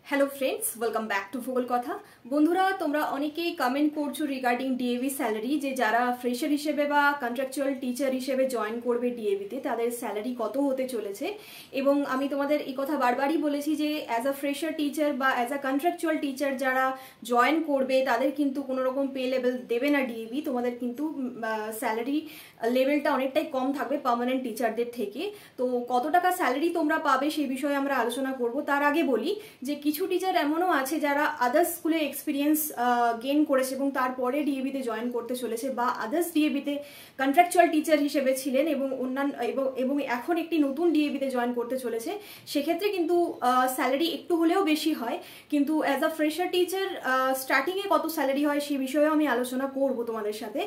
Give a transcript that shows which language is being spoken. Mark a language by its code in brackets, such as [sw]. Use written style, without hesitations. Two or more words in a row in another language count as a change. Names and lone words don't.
[en] hello friends welcome back to [bn] ভূগোল কথা বন্ধুরা তোমরা অনেকেই কমেন্ট করছো [en] regarding DAV salary [bn] যে যারা ফ্রেশার হিসেবে বা [en] contractual teacher [bn] হিসেবে জয়েন করবে ডিএভি তে তাদের স্যালারি কত হতে চলেছে এবং আমি তোমাদের এই কথা বারবারই বলেছি যে [en] as a fresher teacher [bn] বা [en] as a contractual teacher [bn] যারা জয়েন করবে তাদের কিন্তু কোনো রকম [en] pay level [bn] দেবে না ডিএভি তোমাদের কিন্তু [en] salary levelটা [bn] অনেকটাই কম থাকবে [en] permanent teacherদের [bn] থেকে তো কত টাকা স্যালারি তোমরা পাবে সেই বিষয়ে আমরা আলোচনা করব। তার আগে বলি যে কিছু টিচার এমনও আছে যারা [en] others schoolে experience gain [bn] করেছে এবং তারপরে ডিএবি তে জয়েন করতে চলেছে বা আদার্স ডিএবি তে [en] contractual teacher [bn] হিসেবে ছিলেন এবং অন্যান্য এবং এখন একটি নতুন ডিএবি তে জয়েন করতে চলেছে। সেক্ষেত্রে কিন্তু স্যালারি একটু হলেও বেশি হয়, কিন্তু [en] as a fresher teacher starting [bn] এ কত স্যালারি হয় সেই বিষয়েও আমি আলোচনা করব তোমাদের সাথে।